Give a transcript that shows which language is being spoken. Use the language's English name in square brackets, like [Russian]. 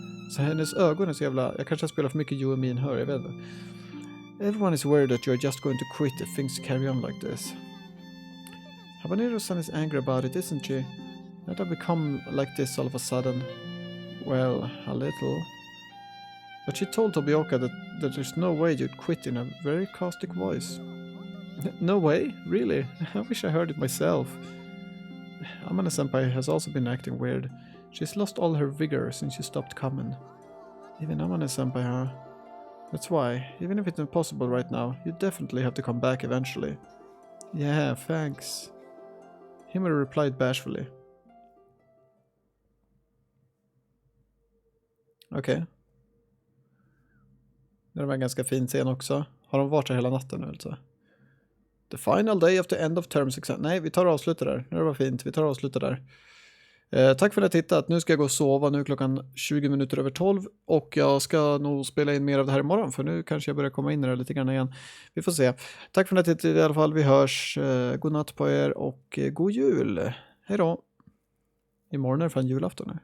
[Swedish] Så hennes ögon är så jävla... Jag kanske spelar för mycket You and Me and Her, jag vet inte. [English] Everyone is worried that you're just going to quit if things carry on like this. Habanero's son is angry about it, isn't she? That I've become like this all of a sudden. Well, a little. But she told Tobioka that there's no way you'd quit in a very caustic voice. No way? Really? I wish I heard it myself. Amane-senpai has also been acting weird. She's lost all her vigor since she stopped coming. Even Amane-senpai, huh? That's why, even if it's impossible right now, you definitely have to come back eventually. Yeah, thanks. Himura replied bashfully. [Swedish] Okej. Det var en ganska fin scen också. Har de varit här hela natten nu alltså? [English] The final day of the end of terms exam. [Swedish] Nej, vi tar och avslutar där. Det var fint. Vi tar och avslutar där. Tack för att ni har tittat. Nu ska jag gå och sova. Nu är klockan 20 minuter över 12. Och jag ska nog spela in mer av det här imorgon. För nu kanske jag börjar komma in i det lite grann igen. Vi får se. Tack för att ni har tittat i alla fall. Vi hörs. God natt på er och god jul. Hej då. Imorgon är det fan julafton nu.